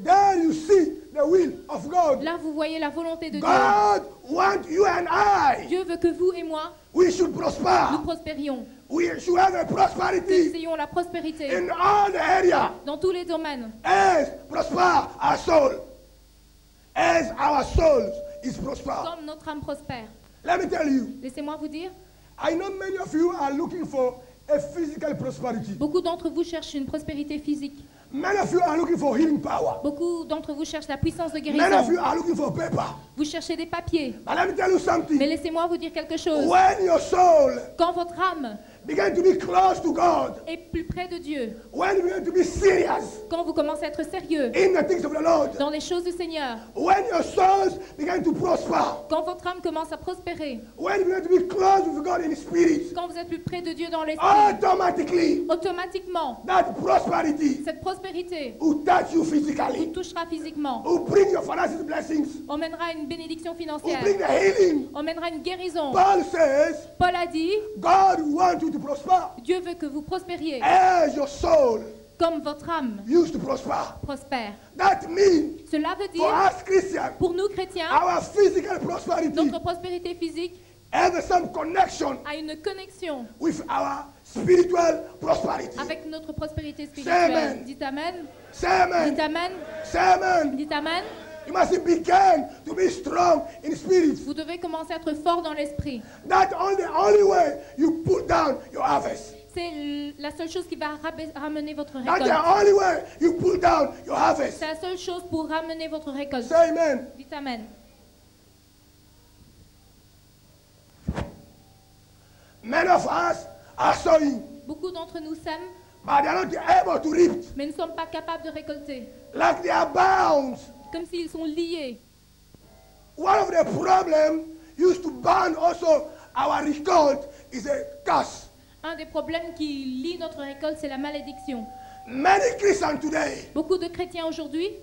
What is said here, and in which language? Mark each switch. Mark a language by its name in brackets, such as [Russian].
[English] There you see the will of God. [French] Là, vous voyez la volonté de Dieu. [English] God wants you and I. [French] Dieu veut que vous et moi, [English] We should prosper. [French] nous prospérions. [English] We should have a [French] Que [English] prosperity [French] nous ayons la prospérité [English] in all the area. [French] dans tous les domaines. [English] As prosper our soul. As our souls is prosper. [French] Comme notre âme prospère. [English] Let me tell you. [French] Laissez-moi vous dire, [English] I know many of you are looking for a physical prosperity. [French] beaucoup d'entre vous cherchent une prospérité physique. [English] Many of you are looking for healing power. [French] Beaucoup d'entre vous cherchent la puissance de [English] Many of [French] guérison. [English] you are looking for paper. [French] Vous cherchez des papiers. [English] But let me tell you [French] Mais [English] something. [French] laissez-moi vous dire quelque chose. [English] When your soul [French] Quand votre âme [English] begin to be close to God, [French] est plus près de Dieu, [English] when you begin to be serious [French] quand vous commencez à être sérieux [English] in the things of the Lord, [French] dans les choses du Seigneur, [English] when your souls begin to prosper, [French] quand votre âme commence à prospérer, [English] when you begin to be close with God in spirit, [French] quand vous êtes plus près de Dieu dans l'esprit, [English] automatically [French] automatiquement, [English] that prosperity [French] cette prospérité [English] will touch you [French] vous [English] physically, [French] touchera physiquement, [English] will bring your financial blessings, [French] emmènera une bénédiction [English] will [French] financière, [English] bring the healing. [French] emmènera une guérison. [English] Paul says, [French] Paul a dit, [English] God wants you to prosper [French] Dieu veut que vous prospériez [English] as your soul [French] comme votre âme [English] used to prosper. [French] prospère. [English] That means [French] Cela veut [English] for [French] dire, [English] us Christians, [French] pour nous chrétiens, [English] our physical prosperity [French] notre prospérité physique [English] has some connection [French] a une connexion [English] with our spiritual prosperity. [French] avec notre prospérité [English] Amen. [French] spirituelle. Dites Amen. [English] Say amen. [French] Dites Amen. [English] Say amen. [French] Dites Amen. [English] You must begin to be strong in spirit. [French] Vous devez commencer à être fort dans l'esprit. [English] That's only way you put down your harvest. [French] C'est la seule chose qui va ramener votre [English] That's [French] récolte. [English] the only way you put down your harvest. [French] C'est la seule chose pour ramener votre récolte. [English] Say amen. [French] Dites Amen. [English] Many of us are sowing, [French] Beaucoup d'entre nous sèment, [English] but they are not able to reap. [French] mais ne sommes pas capables de récolter. [English] Like they are bound. [French] Comme s'ils sont liés. [English] One of the problems used to bind also our result is a curse. [French] Un des problèmes qui lie notre récolte, c'est la malédiction. [English] Many Christians today, [French] Beaucoup de chrétiens aujourd'hui